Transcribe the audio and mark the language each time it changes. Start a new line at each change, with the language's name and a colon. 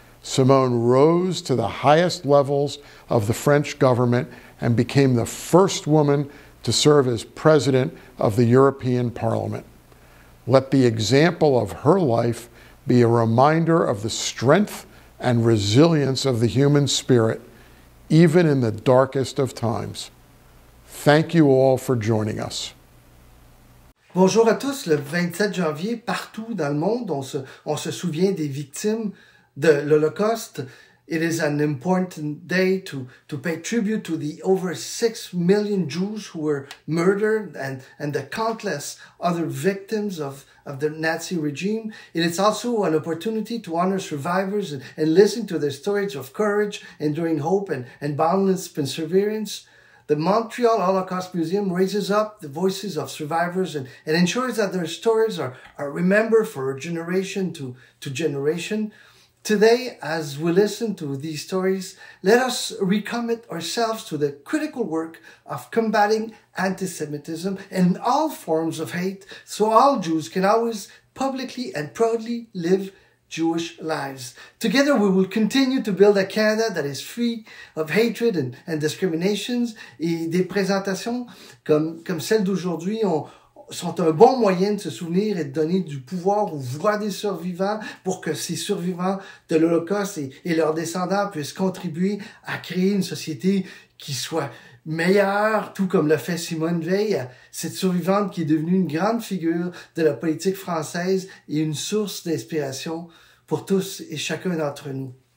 English: Simone rose to the highest levels of the French government and became the first woman to serve as president of the European Parliament. Let the example of her life be a reminder of the strength and resilience of the human spirit, even in the darkest of times. Thank you all for joining us.
French: Bonjour à tous. Le 27 janvier, partout dans le monde, on se souvient des victimes de l'Holocauste.
English: It is an important day to pay tribute to the over 6 million Jews who were murdered and the countless other victims of the Nazi regime. And it's also an opportunity to honor survivors and listen to their stories of courage, enduring hope, and boundless perseverance. The Montreal Holocaust Museum raises up the voices of survivors and ensures that their stories are remembered for generation to generation. Today, as we listen to these stories, let us recommit ourselves to the critical work of combating anti-Semitism and all forms of hate, so all Jews can always publicly and proudly live Jewish lives. Together, we will continue to build a Canada that is free of hatred and discriminations,
French: et des présentations comme celle d'aujourd'hui sont un bon moyen de se souvenir et de donner du pouvoir aux voix des survivants pour que ces survivants de l'Holocauste et leurs descendants puissent contribuer à créer une société qui soit meilleure, tout comme l'a fait Simone Veil, cette survivante qui est devenue une grande figure de la politique française et une source d'inspiration pour tous et chacun d'entre nous.